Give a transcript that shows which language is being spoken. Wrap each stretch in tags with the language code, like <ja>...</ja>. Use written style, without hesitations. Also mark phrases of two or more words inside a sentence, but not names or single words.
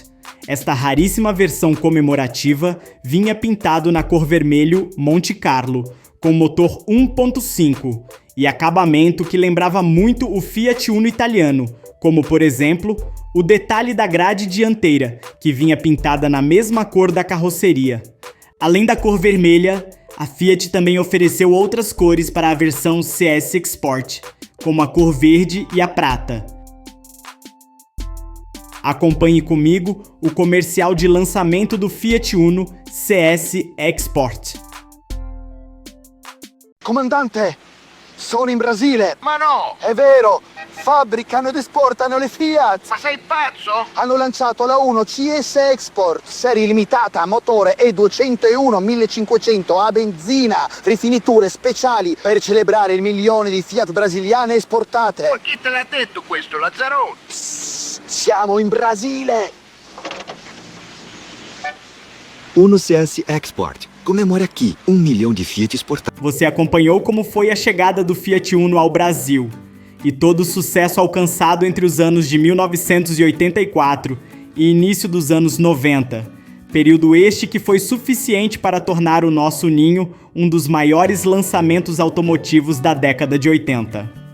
<pt>Esta raríssima versão comemorativa vinha pintado na cor vermelho Monte Carlo, com motor 1.5 e acabamento que lembrava muito o Fiat Uno italiano, como, por exemplo, o detalhe da grade dianteira, que vinha pintada na mesma cor da carroceria. Além da cor vermelha, a Fiat também ofereceu outras cores para a versão CS Export, como a cor verde e a prata. Acompanhe comigo o comercial de lançamento do Fiat Uno CS Export.</pt> <it>Comandante, sono in Brasile. Ma no! È vero, fabbricano ed esportano le Fiat. Ma sei pazzo? Hanno lanciato la 1 CS Export, serie limitata, motore E201 1500 a benzina, rifiniture speciali per celebrare il 1 milione di Fiat brasiliane esportate. Ma chi te l'ha detto questo, Lazzaroni? Psst, siamo in Brasile. Uno CS Export.</it> <pt>Comemore aqui 1 milhão de Fiat exportados. Você acompanhou como foi a chegada do Fiat Uno ao Brasil e todo o sucesso alcançado entre os anos de 1984 e início dos anos 90, período este que foi suficiente para tornar o nosso Ninho um dos maiores lançamentos automotivos da década de 80.</pt>